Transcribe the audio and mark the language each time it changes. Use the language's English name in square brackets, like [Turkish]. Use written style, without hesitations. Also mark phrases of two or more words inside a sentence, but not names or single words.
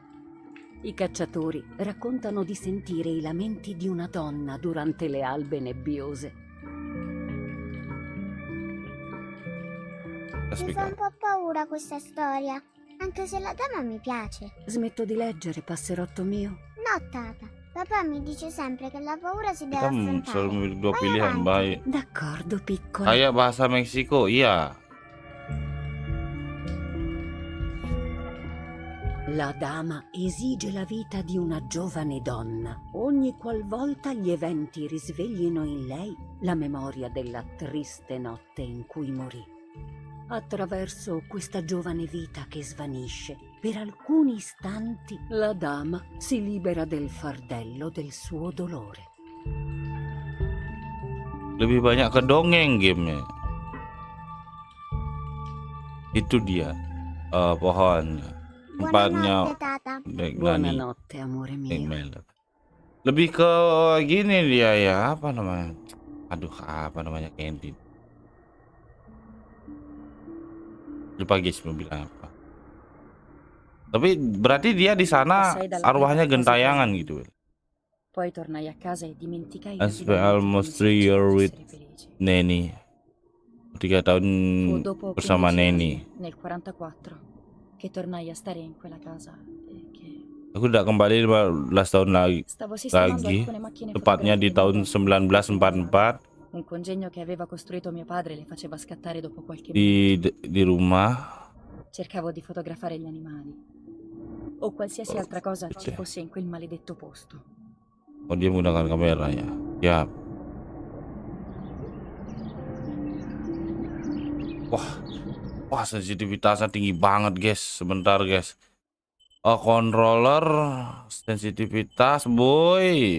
[Italian] I cacciatori raccontano di sentire i lamenti di una donna durante le albe nebbiose. Mi fa un po' paura questa storia, anche se la dama mi piace. Smetto di leggere, passerotto mio. No, tata. Papà mi dice sempre che la paura si deve [Indonesian] Kita selalu [Italian] affrontare. [Indonesian] memiliki dua [Italian] Vai [Indonesian] pilihan, [Italian] avanti. [Indonesian] baik. [Italian] D'accordo, piccola. [Indonesian] Kayak bahasa Meksiko, iya. [Italian] La dama esige la vita di una giovane donna, ogni qualvolta gli eventi risveglino in lei la memoria della triste notte in cui morì. Attraverso questa giovane vita che svanisce, per alcuni istanti la dama si libera del fardello del suo dolore. [Indonesian] Lebih banyak ke dongeng gamenya. Itu dia pohon tempatnya [Italian] Buonanotte, tata. [Indonesian] Nani. [Italian] Buonanotte, amore mio. [Indonesian] Lebih ke gini dia ya, apa namanya? Aduh, apa namanya Candy? Lupa guys mau bilang apa. Tapi berarti dia di sana arwahnya gentayangan gitu. [Italian] Poi tornai a casa e dimenticai [English] I spent almost 3 years with Neni. [Indonesian] 3 tahun [Italian] Fu dopo [Indonesian] bersama [Italian] 15 anni, [Indonesian] Neni. [Italian] nel 44, che tornai a stare in quella casa e che [Indonesian] Aku udah kembali 15 tahun [Italian] stavo sistemando [Indonesian] lagi, [Italian] alcune macchine [Indonesian] tepatnya di tahun [Italian] fotografiche [Indonesian] 1944 [Italian] Un congegno che aveva costruito mio padre le faceva scattare dopo qualche [Indonesian] di rumah. [Italian] Cercavo di fotografare gli animali o qualsiasi altra cosa ci fosse in quel maledetto posto. [Indonesian] Oh, dia menggunakan kamera ya. Ya. Wah, sensitivitasnya tinggi banget, guys. Sebentar, guys. Controller sensitivitas, boy.